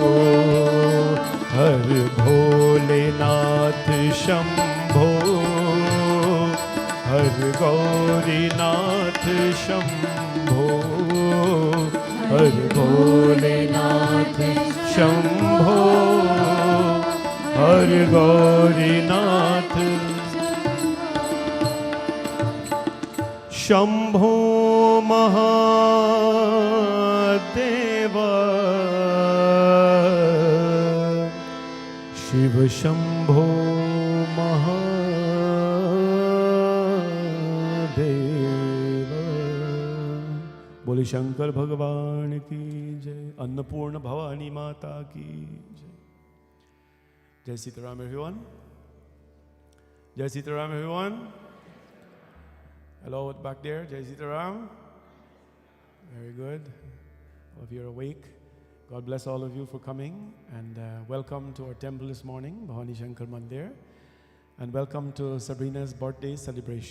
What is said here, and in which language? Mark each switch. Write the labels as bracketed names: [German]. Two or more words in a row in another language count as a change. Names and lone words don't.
[Hindi] हर भोलेनाथ शंभो हर गौरीनाथ शंभो हर भोलेनाथ शंभो हर जय गौरीनाथ. शंभो महादेव शिव शंभो महादेव. बोले शंकर भगवान की जय. अन्नपूर्णा भवानी माता की जय. जय सीताराम [English] everyone. [Hindi] जय सीताराम [English] everyone. Hello back there, [Hindi] जय सीताराम. [English] Very good. All of you are awake. God bless all of you for coming, and welcome to our temple this morning, Bhavani Shankar Mandir, and welcome to Sabrina's birthday celebration.